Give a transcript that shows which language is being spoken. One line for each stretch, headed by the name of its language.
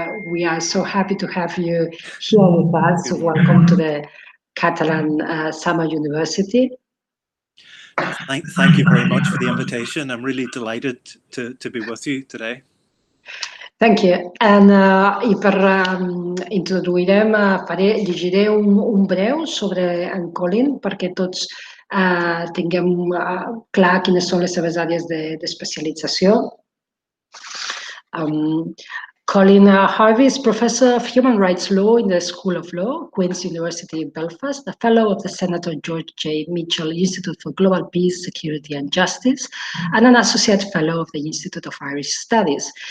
English: We are so happy to have you here with us. Welcome to the Catalan Summer University. Thank you very much for the invitation. I'm really delighted to be with you today. Thank you.
Catalan: I per introduirem, llegiré un breu sobre en Colin perquè tots tinguem clar quines són les seves àrees d'especialització.
English: Colin Harvey is Professor of Human Rights Law in the School of Law, Queen's University in Belfast, a Fellow of the Senator George J. Mitchell Institute for Global Peace, Security and Justice, and an Associate Fellow of the Institute of Irish Studies.